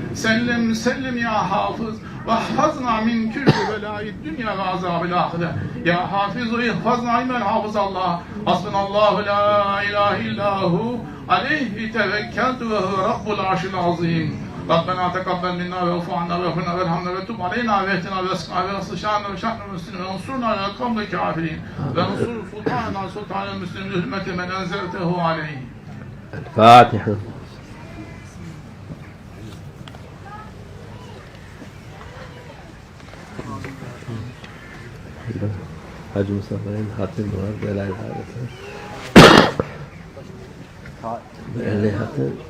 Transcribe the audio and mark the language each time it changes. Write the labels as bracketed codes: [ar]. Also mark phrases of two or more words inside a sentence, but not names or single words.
[ar] سلم يا حافظ واحفظنا من كل بلاء الدنيا وعذاب الآخرة يا حافظ احفظنا من حافظ الله حسبنا الله لا إله إلا هو عليه توكلت وهو رب العرش العظيم ربنا تقبل منا واعف عنا واغفر لنا وارحمنا وتب علينا واهدنا واسقنا واغفر شأننا وشأن المسلمين وانصرنا على القوم الكافرين وانصر سلطاننا سلطان المسلمين بحرمة من أنزلته عليه. الفاتحة. [tr] Hacı Mustafa'nın hatırı var, Belal Harisi. Belli hatır.